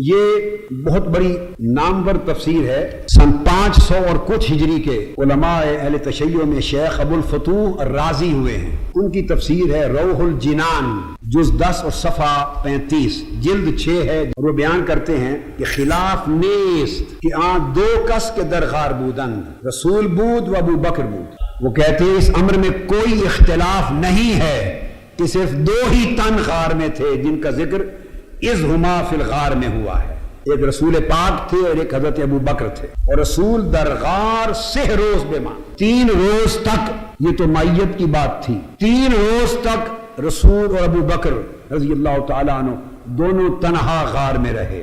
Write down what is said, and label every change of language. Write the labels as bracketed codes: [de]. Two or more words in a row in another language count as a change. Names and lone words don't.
[ur] یہ بہت بڑی نامور تفسیر ہے۔ سن 500 اور کچھ ہجری کے علماء اہل تشیع میں شیخ ابو الفتوح الرازی ہوئے ہیں، ان کی تفسیر ہے روح الجنان، جز 10 اور صفحہ 35، جلد 6 ہے۔ وہ بیان کرتے ہیں کہ [fa] خلاف نیست کہ دو کس کے درغار بودند، رسول بود و ابو بکر بود۔ [ur] وہ کہتے ہیں اس امر میں کوئی اختلاف نہیں ہے کہ صرف دو ہی تن غار میں تھے جن کا ذکر [ar] اذ ہما فی الغار [ur] میں ہوا ہے، ایک رسول پاک تھے اور ایک حضرت ابو بکر تھے، اور رسول [fa] در غار 6 روز [ur] بے ماں، 3 روز تک، یہ تو معیت کی بات تھی، 3 روز تک رسول اور ابو بکر [ar] رضی اللہ تعالیٰ عنہ [ur] دونوں تنہا غار میں رہے۔